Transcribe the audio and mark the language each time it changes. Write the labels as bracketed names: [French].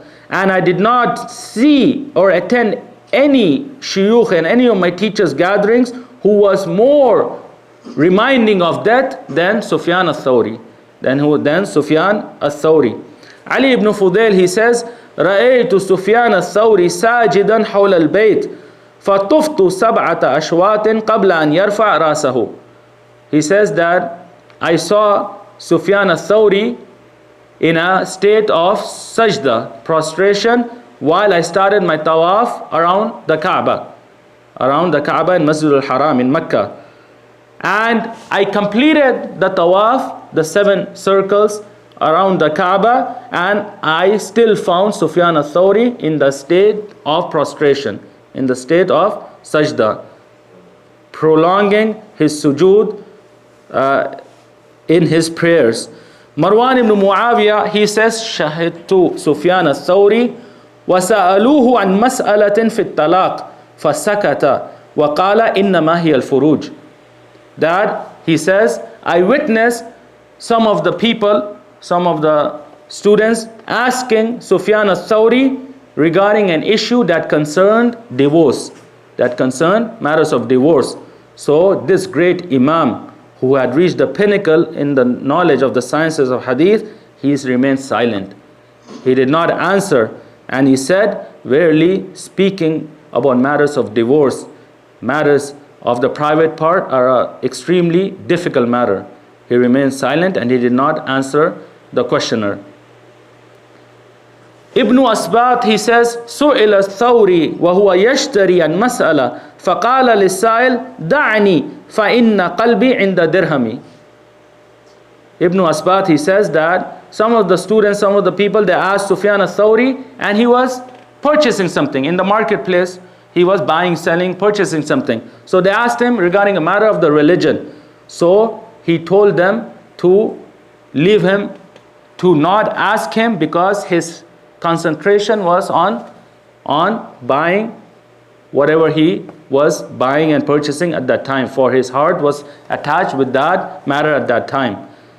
[English] And I did not see or attend any shuyukh and any of my teachers' gatherings who was more reminding of that than Sufyan al-Thawri. Then Sufyan al-Thawri. Ali ibn Fudail, he says, [Arabic] رأيت سفيان الثوري ساجدا حول البيت فطفت سبعة أشواط قبل أن يرفع رأسه. [English] He says that I saw Sufyan al-Thawri in a state of sajda, prostration, while I started my tawaf around the Kaaba in Masjid al-Haram in Mecca. And I completed the tawaf, the 7 circles around the Kaaba, and I still found Sufyan al-Thawri in the state of prostration, in the state of sajda, prolonging his sujood in his prayers. Marwan ibn Muawiyah, he says, [Arabic] شهدت سفيان الثوري وسألوه عن مسألة في الطلاق فسكت وقال إنما هي الفروج. [English] That he says, I witnessed some of the people, some of the students asking Sufyan al-Thawri regarding an issue that concerned divorce, that concerned matters of divorce. So this great Imam who had reached the pinnacle in the knowledge of the sciences of hadith, he remained silent. He did not answer, and he said, verily speaking about matters of divorce, matters of the private part are an extremely difficult matter. He remained silent and he did not answer the questioner. Ibn Asbat, he says, [Arabic] سئل الثوري وهو يشتري عن مسألة فقال للسائل دعني فإن قلبي عند درهمي. [English] Ibn Asbat, he says that some of the students, some of the people, they asked Sufyan al-Thawri, and he was purchasing something in the marketplace. He was buying, selling, purchasing something. So they asked him regarding a matter of the religion. So he told them to leave him, to not ask him, because his concentration was on buying whatever he was buying and purchasing at that time, for his heart was attached with that matter at that time.